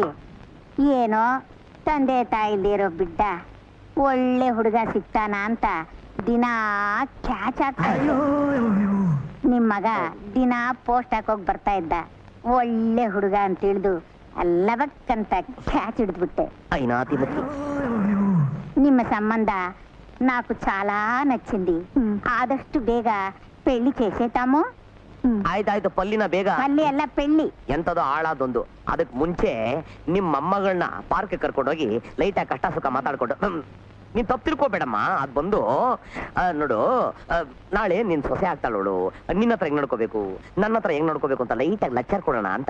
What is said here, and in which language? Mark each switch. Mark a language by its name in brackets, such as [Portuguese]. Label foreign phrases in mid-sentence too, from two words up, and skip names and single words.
[Kannada] ಏನೋ ತಂದೆ ತಾಯಿಲಿರೋ ಬಿಡ್ಡ ಒಳ್ಳೆ ಹುಡುಗ ಸಿಗ್ತಾನ ಅಂತ ದಿನಾ ಕ್ಯಾಚ್ ಆಗ್ತಾ. ನಿಮ್ ಮಗ ದಿನಾ ಪೋಸ್ಟ್ ಹಾಕೋಗ್ ಬರ್ತಾ ಇದ್ದ. ಒಳ್ಳೆ ಹುಡುಗ ಅಂತ ತಿಳಿದು ಅಲ್ಲವಕ್ಕಂತ ಕ್ಯಾಚ್ ಹಿಡಿದ್ಬಿಟ್ಟೆ. [Telugu] ನಿಮ್ಮ సంబంధ నాకు చాలా నచ్చింది. [Kannada] ಆದಷ್ಟು ಬೇಗ [Telugu] పెళ్లి చేసేతాము. [Kannada] ಆಯ್ತಾಯ್ತು, ಪಲ್ಲಿನ ಬೇಗ. ಪಲ್ಲಿ ಅಲ್ಲ, ಪೆಳ್ಳಿ. ಎಂತದೋ ಹಾಳಾದೊಂದು. ಅದಕ್ ಮುಂಚೆ ನಿಮ್ಮ ಮೊಮ್ಮಗಳನ್ನ ಪಾರ್ಕ್ ಕರ್ಕೊಂಡೋಗಿ ಲೈಟ್ ಆಗಿ ಕಷ್ಟ ಸುಖ ಮಾತಾಡ್ಕೊಂಡು ನೀನ್ ತಪ್ಪು ತಿಳ್ಕೊಬೇಡಮ್ಮ. ಅದ್ ಬಂದು ನೋಡು, ನಾಳೆ ನಿನ್ ಸೊಸೆ ಆಗ್ತಾಳ ನೋಡು, ನಿನ್ನ ಹತ್ರ ಹೆಂಗ್ ನೋಡ್ಕೋಬೇಕು, ನನ್ನ ಹತ್ರ ಹೆಂಗ್ ನೋಡ್ಕೋಬೇಕು ಅಂತ ಲೈಟಾಗಿ ಲೆಕ್ಚರ್ ಕೊಡೋಣ ಅಂತ.